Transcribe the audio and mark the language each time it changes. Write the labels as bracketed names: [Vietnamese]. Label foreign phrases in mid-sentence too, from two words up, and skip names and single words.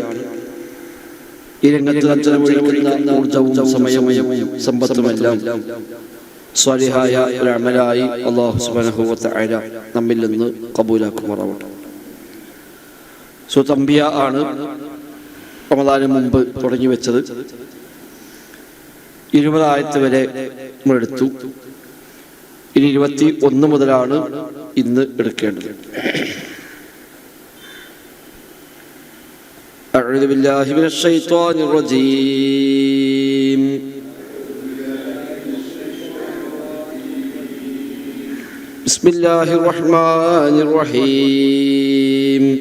[Malayalam] ഈ രംഗത്ത് ചെലവഴിക്കുന്ന ഊർജവും സമയവും സമ്പത്തുമെല്ലാം സ്വാലിഹായ ഒരു അമലായി [Arabic] الله سبحانه وتعالى [Malayalam] നമ്മിൽ നിന്ന് ഖബൂലാക്കുമാറാവട്ടെ. സൂറത്ത് അംബിയ ആണ് റമദാനിന് മുമ്പ് തുടങ്ങി വെച്ചത്. 20 ആയത്ത് വരെ നമ്മളെടുത്തു. ഇനി 21 മുതലാണ് ഇന്ന് എടുക്കേണ്ടത്. [Arabic] أعوذ بالله من الشيطان الرجيم. بسم الله الرحمن الرحيم.